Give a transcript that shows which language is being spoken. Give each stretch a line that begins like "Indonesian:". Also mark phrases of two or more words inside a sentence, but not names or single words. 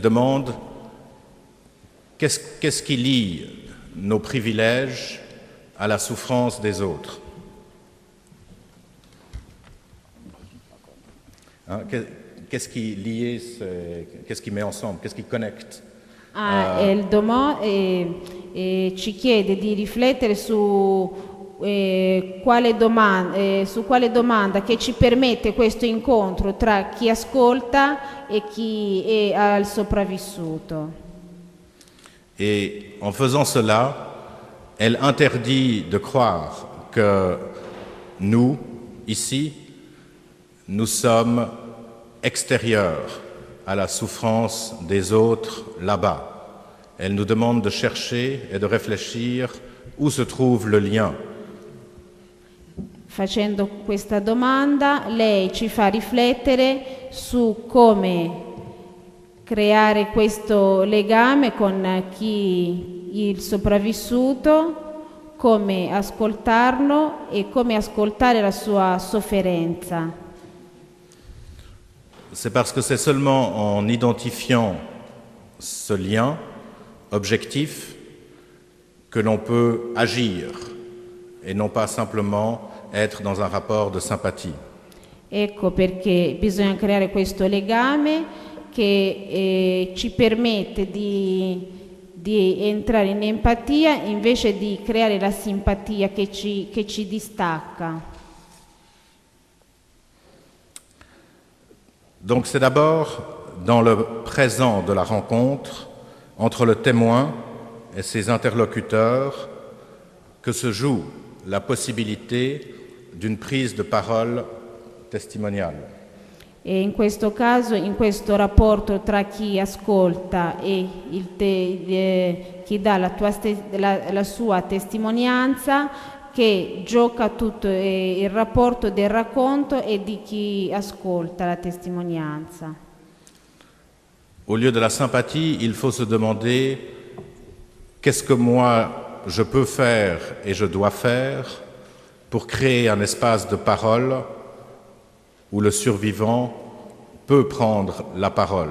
French: Elle demande qu'est-ce qui lie nos privilèges à la souffrance des autres? Hein, qu'est-ce qui lie, qu'est-ce qui met ensemble, qu'est-ce qui connecte?
Italian: Ci chiede di riflettere su quale domanda che ci permette questo incontro tra chi ascolta e chi è al sopravvissuto.
French: Et en faisant cela, elle interdit de croire que nous, ici, nous sommes extérieurs à la souffrance des autres là-bas. Elle nous demande de chercher et de réfléchir où se trouve le lien.
Italian: Facendo questa domanda, lei ci fa riflettere su come creare questo legame con chi il sopravvissuto, come ascoltarlo e come ascoltare la sua sofferenza.
French: C'est parce que c'est seulement en identifiant ce lien objectif que l'on peut agir et non pas simplement être dans un rapport de sympathie.
Italian: Ecco perché bisogna creare questo legame che ci permette di entrare in empatia invece di creare la simpatia che ci distacca.
French: Donc c'est d'abord dans le présent de la rencontre entre le témoin et ses interlocuteurs que se joue la possibilité d'une prise de parole testimoniale.
Italian: E in questo caso, in questo rapporto tra chi ascolta e chi dà la sua testimonianza, che gioca tutto il rapporto del racconto e di chi ascolta la testimonianza.
French: Au lieu de la sympathie, il faut se demander qu'est-ce que moi je peux faire et je dois faire pour créer un espace de parole où le survivant peut prendre la parole.